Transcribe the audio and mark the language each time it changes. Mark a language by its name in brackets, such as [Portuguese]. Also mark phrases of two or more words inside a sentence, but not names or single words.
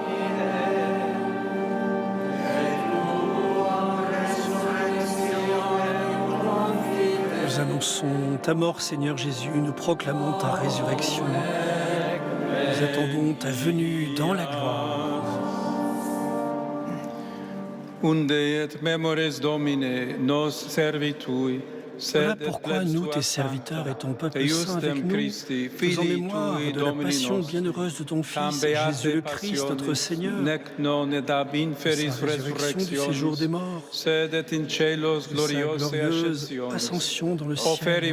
[French] Nous annonçons ta mort, Seigneur Jésus, nous proclamons ta résurrection. Nous attendons ta venue dans la gloire. [Latin] Unde et memores Domine nos servitui. [French] Voilà pourquoi nous, tes serviteurs et ton peuple saint avec nous, faisons mémoire de la passion bienheureuse de ton Fils, Jésus le Christ, notre Seigneur, de sa résurrection du séjour des morts, de sa glorieuse ascension dans le ciel.